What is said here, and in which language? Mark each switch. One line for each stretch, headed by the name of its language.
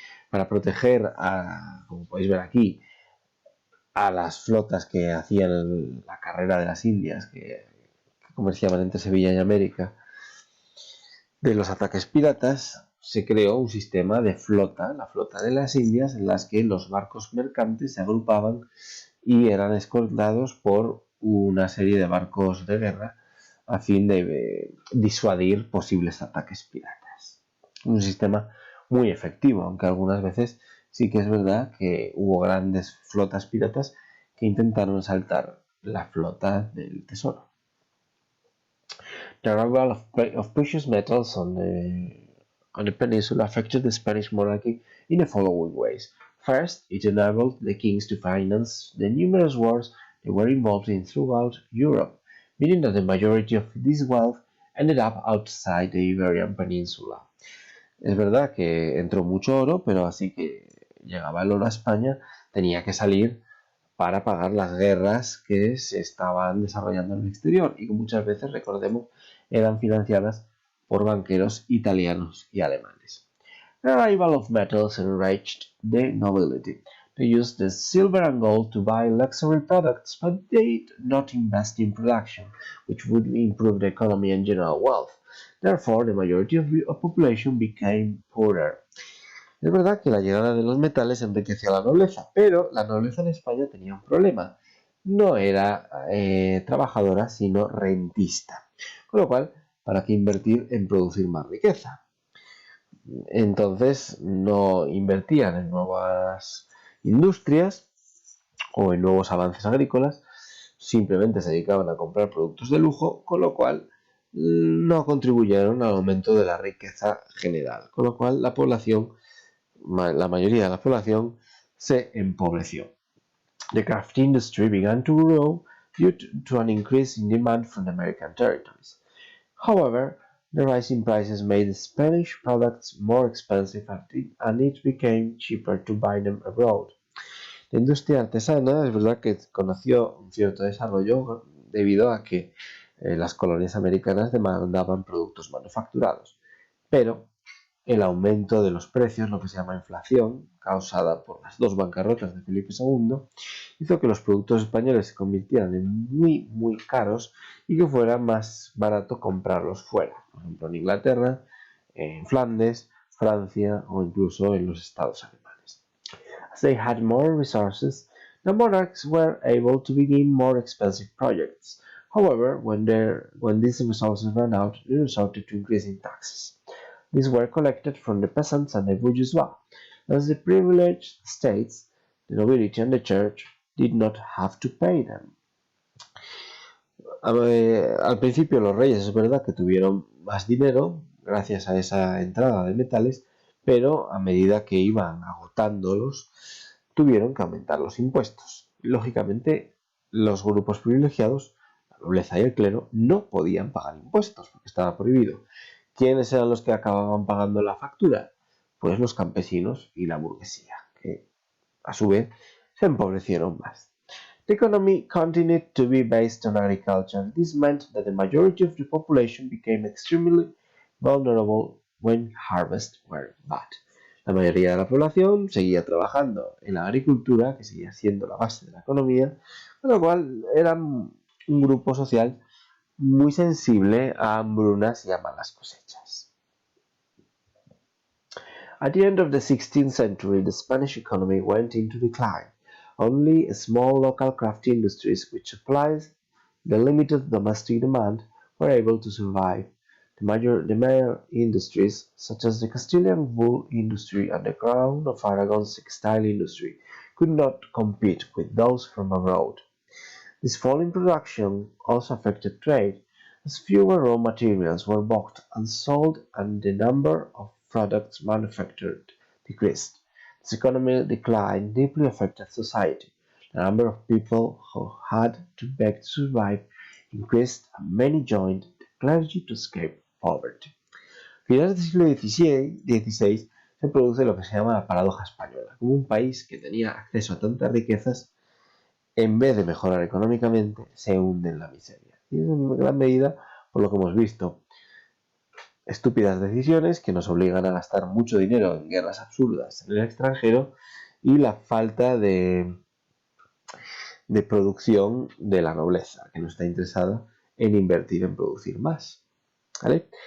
Spanish: Para proteger, como podéis ver aquí, a las flotas que hacían la carrera de las Indias, que comerciaban entre Sevilla y América, de los ataques piratas, se creó un sistema de flota, la flota de las Indias, en las que los barcos mercantes se agrupaban y eran escoltados por una serie de barcos de guerra a fin de disuadir posibles ataques piratas. Un sistema muy efectivo, aunque algunas veces sí que es verdad que hubo grandes flotas piratas que intentaron saltar la flota del tesoro.
English: The arrival of precious metals on the on the peninsula affected the Spanish monarchy in the following ways. First, it enabled the kings to finance the numerous wars they were involved in throughout Europe, meaning that the majority of this wealth ended up outside the Iberian Peninsula.
Spanish: Es verdad que entró mucho oro, pero así que llegaba el oro a España, tenía que salir para pagar las guerras que se estaban desarrollando en el exterior y que muchas veces, recordemos, eran financiadas por banqueros italianos y alemanes.
English: The arrival of metals enriched the nobility. They used the silver and gold to buy luxury products, but they did not invest in production, which would improve the economy and general wealth. Therefore, the majority of the population became poorer.
Spanish: Es verdad que la llegada de los metales enriquecía a la nobleza, pero la nobleza en España tenía un problema. No era trabajadora, sino rentista. Con lo cual, ¿para qué invertir en producir más riqueza? Entonces, no invertían en nuevas industrias o en nuevos avances agrícolas, simplemente se dedicaban a comprar productos de lujo, con lo cual no contribuyeron al aumento de la riqueza general, con lo cual la mayoría de la población se empobreció.
English: The craft industry began to grow due to an increase in demand from the American territories. However, the rising prices made Spanish products more expensive and it became cheaper to buy them abroad.
Spanish: La industria artesana es verdad que conoció un cierto desarrollo debido a que las colonias americanas demandaban productos manufacturados, pero el aumento de los precios, lo que se llama inflación, causada por las dos bancarrotas de Felipe II, hizo que los productos españoles se convirtieran en muy caros y que fuera más barato comprarlos fuera, por ejemplo en Inglaterra, en Flandes, Francia o incluso en los estados alemanes.
English: As they had more resources, the monarchs were able to begin more expensive projects. However, when these resources ran out, they resorted to increasing taxes. These were collected from the peasants and the bourgeois, as the privileged states, the nobility and the church, did not have to pay them.
Spanish: Al principio los reyes es verdad que tuvieron más dinero gracias a esa entrada de metales, pero a medida que iban agotándolos, tuvieron que aumentar los impuestos. Lógicamente, los grupos privilegiados, la nobleza y el clero, no podían pagar impuestos porque estaba prohibido. ¿Quiénes eran los que acababan pagando la factura? Pues los campesinos y la burguesía, que a su vez se empobrecieron más.
English: The economy continued to be based on agriculture. This meant that the majority of the population became extremely vulnerable when harvests were bad.
Spanish: La mayoría de la población seguía trabajando en la agricultura, que seguía siendo la base de la economía, con lo cual eran un grupo social muy sensible a hambrunas y a malas cosechas.
English: At the end of the 16th century, the Spanish economy went into decline. Only small local craft industries, which supplied the limited domestic demand, were able to survive. The major industries, such as the Castilian wool industry and the Crown of Aragon's textile industry, could not compete with those from abroad. This fall in production also affected trade, as fewer raw materials were bought and sold and the number of products manufactured decreased. This economic decline deeply affected society. The number of people who had to beg to survive increased and many joined the clergy to escape poverty.
Spanish: A finales del siglo XVI se produce lo que se llama la paradoja española, como un país que tenía acceso a tantas riquezas en vez de mejorar económicamente, se hunde en la miseria. Y es en gran medida por lo que hemos visto. Estúpidas decisiones que nos obligan a gastar mucho dinero en guerras absurdas en el extranjero y la falta de producción de la nobleza, que no está interesada en invertir en producir más. ¿Vale?